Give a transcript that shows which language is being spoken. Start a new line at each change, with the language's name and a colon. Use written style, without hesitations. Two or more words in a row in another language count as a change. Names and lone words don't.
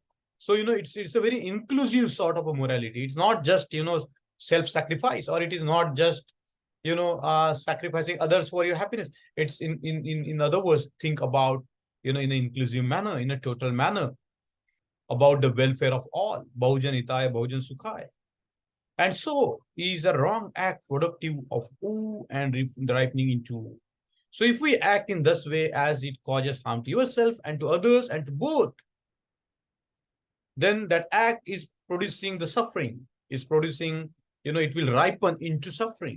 English: So, it's a very inclusive sort of a morality. It's not just, self-sacrifice, or it is not just, sacrificing others for your happiness. It's in other words, think about, in an inclusive manner, in a total manner, about the welfare of all.
Pali: Bahujan hitaya, bahujan sukhaya.
English: And so is a wrong act productive of ooh and ripening into ooh. So if we act in this way, as it causes harm to yourself and to others and to both, then that act is producing the suffering, is producing, it will ripen into suffering.